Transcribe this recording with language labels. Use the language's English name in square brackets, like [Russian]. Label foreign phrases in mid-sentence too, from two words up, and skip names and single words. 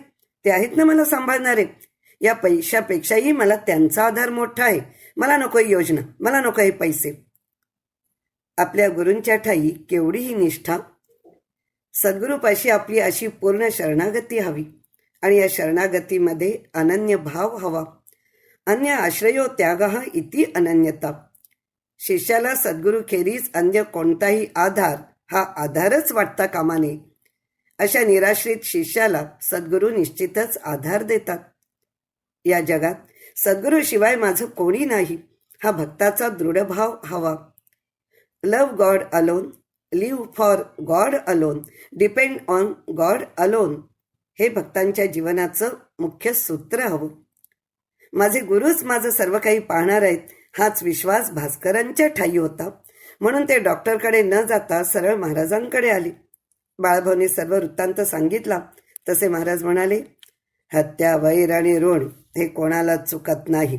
[Marathi] ते आहेत ना मला सांभाळणारे. या पैशापेक्षाही मला त्यांचा आधार मोठा आहे. मला नको ही योजना, मला नको हे पैसे. आपल्या गुरूंच्या ठाई केवढीही निष्ठा. सद्गुरूपाशी आपली अशी पूर्ण शरणागती हवी आणि या शरणागतीमध्ये अनन्य भाव हवा. [Sanskrit] अन्य आश्रयो त्यागः इति अनन्यता. [Marathi] शिष्याला सद्गुरूखेरीज अन्य कोणताही आधार हा आधारच वाटता कामा नये. अशा निराश्रित शिष्याला सद्गुरू निश्चितच आधार देतात. या जगात सद्गुरूशिवाय माझं कोणी नाही, हा भक्ताचा दृढभाव हवा. [English] Love God alone, live for God alone, depend on God alone, [Marathi] हे भक्तांच्या जीवनाचं मुख्य सूत्र हवं. माझे गुरुच माझं सर्व काही पाहणार आहेत, हाच विश्वास भास्करांच्या ठाई होता. म्हणून ते डॉक्टरकडे न जाता सरळ महाराजांकडे आले. बाळभाऊने सर्व वृत्तांत सांगितला. तसे महाराज म्हणाले, हत्या, वैर आणि ऋण हे कोणाला चुकत नाही.